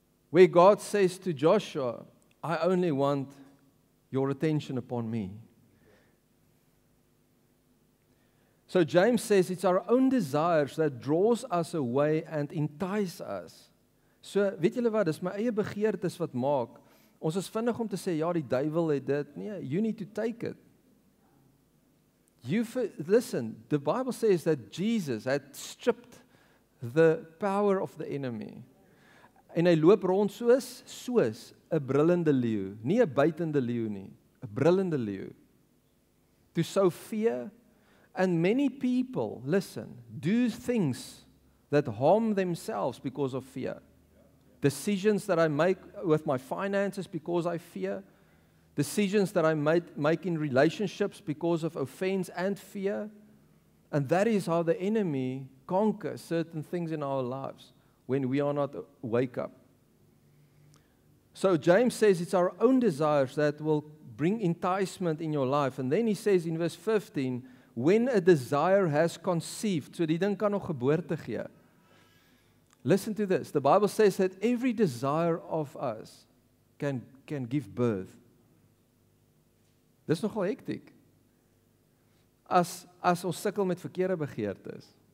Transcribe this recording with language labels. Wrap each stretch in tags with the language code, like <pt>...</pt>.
<en>Where God says to Joshua, I only want your attention upon me. So James says it's our own desires that draws us away and entice us.</en> <af>So weet julle wat, dis my eie begeertes wat maak. Ons is vinnig om te sê, ja, die duiwel het dit. Nee,</af> <en>you need to take it. Listen, the Bible says that Jesus had stripped the power of the enemy.</en> <af>En hy loop rond soos 'n brullende leeu, nie 'n buitende leeu nie, 'n brullende leeu.</af> <en>To sow fear, and many people, listen, do things that harm themselves because of fear. Decisions that I make with my finances because I fear. Decisions that I make in relationships because of offense and fear. And that is how the enemy conquers certain things in our lives when we are not wake up. So James says it's our own desires that will bring enticement in your life. And then he says in verse 15, when a desire has conceived,</en> <af>so die ding kan nog geboorte gee.</af> <en>Listen to this. The Bible says that every desire of us can give birth.</en> <af>Dis nogal hektiek. As ons sukkel met verkeerde begeertes.</af>